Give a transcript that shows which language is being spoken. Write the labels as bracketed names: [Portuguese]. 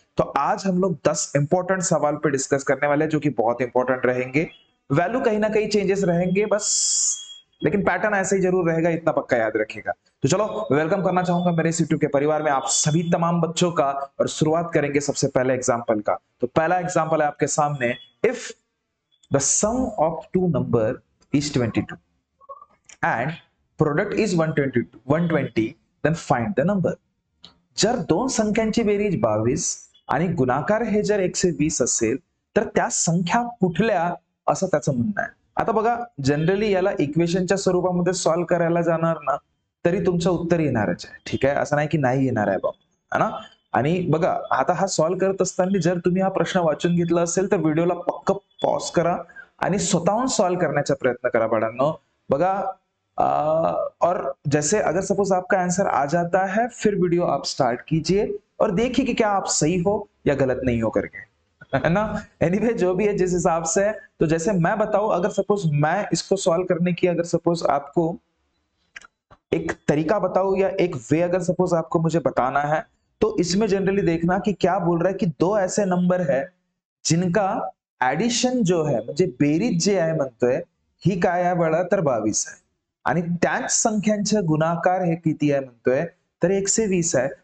[Hindi] तो आज हम लोग 10 इंपॉर्टेंट सवाल पे डिस्कस करने वाले हैं, जो कि बहुत इंपॉर्टेंट रहेंगे। वैल्यू कहीं ना कहीं चेंजेस रहेंगे बस, लेकिन पैटर्न ऐसे ही जरूर रहेगा, इतना पक्का याद रखिएगा। तो चलो, वेलकम करना चाहूंगा मेरे इस यूट्यूब के परिवार में आप सभी तमाम बच्चों का। और शुरुआत करेंगे सबसे पहले एग्जाम्पल का। तो पहला एग्जाम्पल है आपके सामने। [English] If the sum of two number is 22 and product is 120, then find the number. [Marathi] जर दोन संख्यांची बेरीज 22 आणि गुणाकार हे जर 120 असेल, तर त्या संख्या कुठल्या, असं त्याचं म्हणणं आहे। आता बघा, जनरली याला इक्वेशनच्या स्वरूपामध्ये सॉल्व्ह करायला जाणार ना, तरी तुमचं उत्तर येणारच आहे, ठीक आहे, असं नाही की नाही येणार आहे बाबा, है ना। आणि बघा, आता हा सॉल्व्ह करत असताना जर तुम्ही हा प्रश्न वाचून घेतला असेल, तर व्हिडिओला पक्क पॉज करा आणि स्वतःहून सॉल्व्ह करण्याचा प्रयत्न करा बाळांनो। [Hindi] बघा, और जैसे अगर सपोज आपका आंसर आ जाता है, फिर वीडियो आप स्टार्ट कीजिए और देखिए कि क्या आप सही हो या गलत नहीं हो करके, है ना। एनीवे, जो भी है जिस हिसाब से है, तो जैसे मैं बताऊं, अगर सपोज मैं इसको सॉल्व करने की अगर सपोज आपको एक तरीका बताऊं या एक वे अगर सपोज आपको मुझे बताना है, तो इसमें जनरली देखना कि क्या बोल रहा है कि दो ऐसे नंबर है जिनका ऍडिशन जो है, [Marathi] म्हणजे बेरीज जे आहे म्हणतोय, ही काय आहे बाळा, तर 22 आहे आणि त्याच संख्यांचे गुणाकार हे किती आहे म्हणतोय, तर 120 आहे।